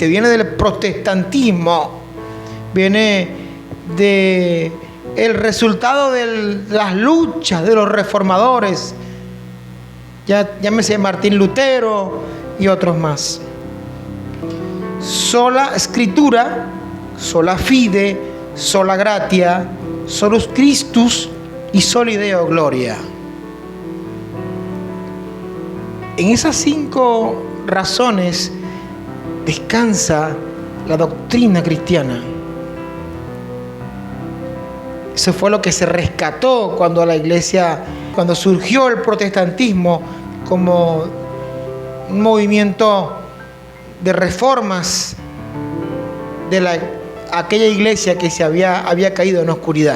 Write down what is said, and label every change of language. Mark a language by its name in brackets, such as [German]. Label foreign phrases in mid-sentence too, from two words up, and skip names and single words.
[Spanish] Viene del protestantismo. Viene de el resultado de las luchas de los reformadores. Llámese Martín Lutero y otros más. Sola escritura, [Latin] sola fide, sola gratia, solus Christus, y soli Deo gloria. [Spanish] En esas 5 razones descansa la doctrina cristiana. Eso fue lo que se rescató cuando la iglesia, cuando surgió el protestantismo como un movimiento de reformas de aquella iglesia que se había caído en oscuridad.